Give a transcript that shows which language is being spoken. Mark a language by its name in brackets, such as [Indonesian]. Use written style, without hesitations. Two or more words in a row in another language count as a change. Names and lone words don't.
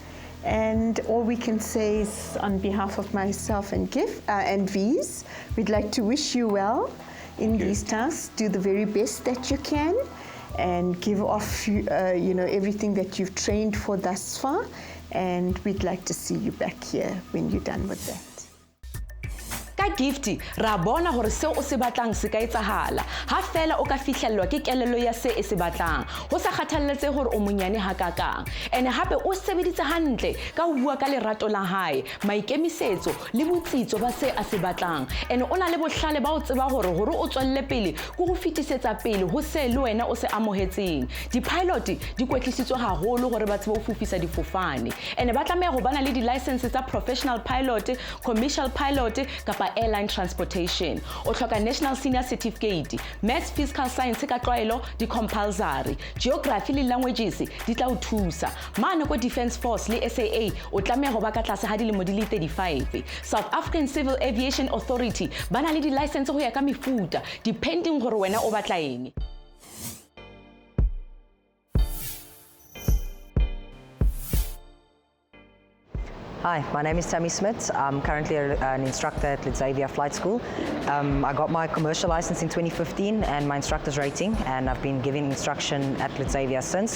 [English] And all we can say is, on behalf of myself and V's, we'd like to wish you well in these tasks. Do the very best that you can, and give off everything that you've trained for thus far. And we'd like to see you back here when you're done with that. [Southern Sotho] Ka gifti ra bona hore seo o se batlang se ka etsahala ha fela o ka fihlellwa ke kelello ya se e se batlang ho sa kgathalletse hore o monyane hakakang ene hape o sebeditse hantle ka ho bua ka lerato la hae maikemisetso le botsitso ba se a se batlang ene o na le bohlale ba o tseba hore o tswelle pele go go fitisetsa pele ho se le wena o se amohetseng di-pilot di kwetlisitswe haholo gore ba tsebe ho fufisa difofane ene ba tlameha go bana le di-license tsa [English] professional pilot commercial pilot [Southern Sotho] kapa [English] airline transportation [Southern Sotho] o tlhoka [English] national senior certificate maths physical science [Southern Sotho] ka tlwaelo di compulsory geography le languages di tla o thusa mane ko [English] defense force [Southern Sotho] le SAA o tlameha go ba ka tlase ha dilemo di le 35 South African Civil Aviation Authority bana le di-license go ya ka mefuta depending gore wena o batla eng. [English] Hi, my name is Tammy Smith. I'm currently an instructor at Xavier Flight School. I got my commercial license in 2015 and my instructor's rating, and I've been giving instruction at Xavier since.